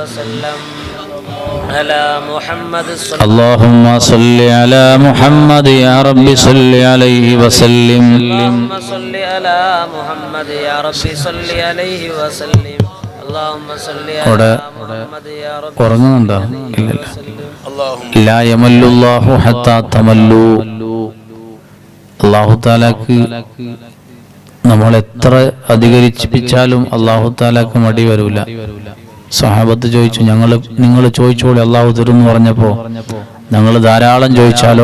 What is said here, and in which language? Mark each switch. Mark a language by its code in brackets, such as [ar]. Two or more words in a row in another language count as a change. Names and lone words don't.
[ar] اللهم صل على محمد يا رب صل عليه وسلم. اللهم صل على محمد يا رب صل عليه وسلم. اللهم صل على محمد يا رب. [ml] ഉറങ്ങുന്നുണ്ടോ? ഇല്ലല്ല. [ar] لا يمل الله حتى تملوا. [ml] അല്ലാഹു തആലക്ക് നമ്മൾ എത്ര അധികരിപ്പിച്ചാലും അല്ലാഹു തആലക്ക് മടി വരൂല. സഹാബത്ത് ചോദിച്ചു, നിങ്ങൾ ചോദിച്ചോളി അള്ളാഹു തരുമെന്ന് പറഞ്ഞപ്പോ ഞങ്ങൾ ധാരാളം ചോദിച്ചാലോ?